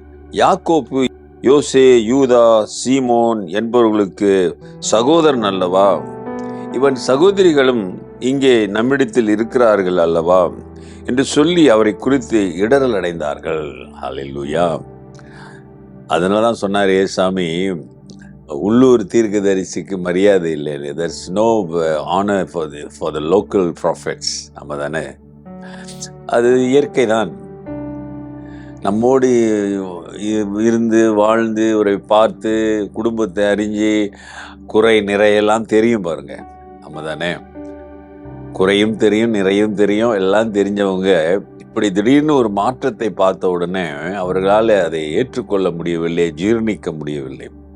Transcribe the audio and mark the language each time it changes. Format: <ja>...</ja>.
<ta>யாக்கோப்பு, யோசே, யூதா, சீமோன் என்பவர்களுக்கு சகோதரன் அல்லவா? இவன் சகோதரிகளும் இங்கே நம்மிடத்தில் இருக்கிறார்கள் அல்லவா என்று சொல்லி அவரை குறித்து இடரல் அடைந்தார்கள். ஹல்லேலூயா. அதனால தான் சொன்னார் ஏசாமி, உள்ளூர் தீர்க்கதரிசிக்கு மரியாதை இல்லை.</ta> <en>there's no honor for the local prophets.</en> <ta>நம்ம தானே, அது இயற்கை தான். நம்மோடு இருந்து வாழ்ந்து அவரை பார்த்து குடும்பத்தை அறிஞ்சு குறை நிறையெல்லாம் தெரியும் பாருங்க. நம்ம தானே, குறையும் தெரியும் நிறையும் தெரியும் எல்லாம் தெரிஞ்சவங்க இப்படி திடீர்னு ஒரு மாற்றத்தை பார்த்த உடனே அவர்களால் அதை ஏற்றுக்கொள்ள முடியவில்லை, ஜீர்ணிக்க முடியவில்லை.</ta>